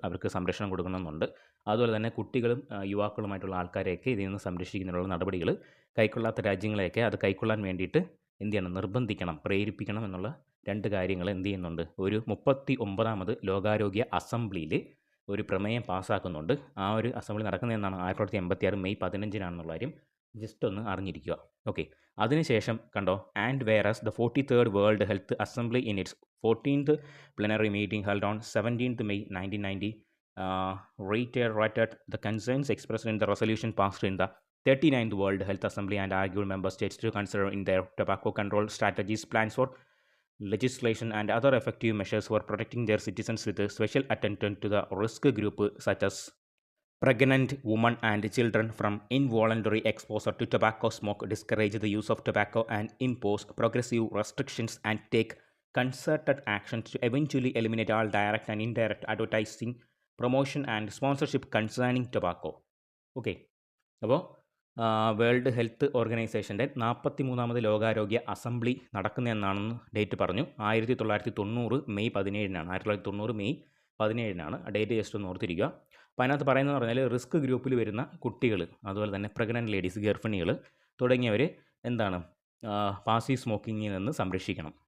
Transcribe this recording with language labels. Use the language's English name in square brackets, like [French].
[Malayalam] അവർക്ക് സംരക്ഷണം കൊടുക്കണമെന്നുണ്ട്. അതുപോലെ തന്നെ കുട്ടികളും യുവാക്കളുമായിട്ടുള്ള ആൾക്കാരെയൊക്കെ ഇതിൽ നിന്ന് സംരക്ഷിക്കുന്നതിനുള്ള നടപടികൾ കൈക്കൊള്ളാത്ത രാജ്യങ്ങളെയൊക്കെ അത് കൈക്കൊള്ളാൻ വേണ്ടിയിട്ട് എന്ത് ചെയ്യണം, നിർബന്ധിക്കണം, പ്രേരിപ്പിക്കണം എന്നുള്ള 2 കാര്യങ്ങൾ എന്ത് ചെയ്യുന്നുണ്ട്, ഒരു 39ാമത് ലോകാരോഗ്യ അസംബ്ലിയിൽ ഒരു പ്രമേയം പാസ്സാക്കുന്നുണ്ട്. ആ ഒരു അസംബ്ലി നടക്കുന്നത് എന്നാണ് 1986 മെയ് 15-നാണെന്നുള്ള കാര്യം ജസ്റ്റ് ഒന്ന് അറിഞ്ഞിരിക്കുക. ഓക്കെ, അതിനുശേഷം കണ്ടോ, [English] And whereas the 43rd world health assembly in its 14th plenary meeting held on 17th May 1990 reiterated the concerns expressed in the resolution passed in the 39th World Health Assembly and argued member states to consider in their tobacco control strategies plans for legislation and other effective measures for protecting their citizens with special attention to the risk group such as pregnant women and children from involuntary exposure to tobacco smoke, discourage the use of tobacco and impose progressive restrictions and take concerted actions to eventually eliminate all direct and indirect advertising, promotion and sponsorship concerning tobacco. [Malayalam] Okay, അപ്പോൾ world health ഓർഗനൈസേഷൻ്റെ 43ാമത് ലോകാരോഗ്യ assembly നടക്കുന്നതെന്നാണെന്ന് date പറഞ്ഞു. 1990 May 17-നാണ്. 1990 May 17-നാണ്. ആ date just ഒന്ന് ഓർത്തിരിക്കുക. അപ്പോൾ അതിനകത്ത് പറയുന്നത് പറഞ്ഞാൽ റിസ്ക് ഗ്രൂപ്പിൽ വരുന്ന കുട്ടികൾ, അതുപോലെ തന്നെ പ്രഗ്നൻറ്റ് ലേഡീസ്, ഗർഭിണികൾ തുടങ്ങിയവർ പാസീവ് സ്മോക്കിങ്ങിൽ നിന്ന് സംരക്ഷിക്കണം.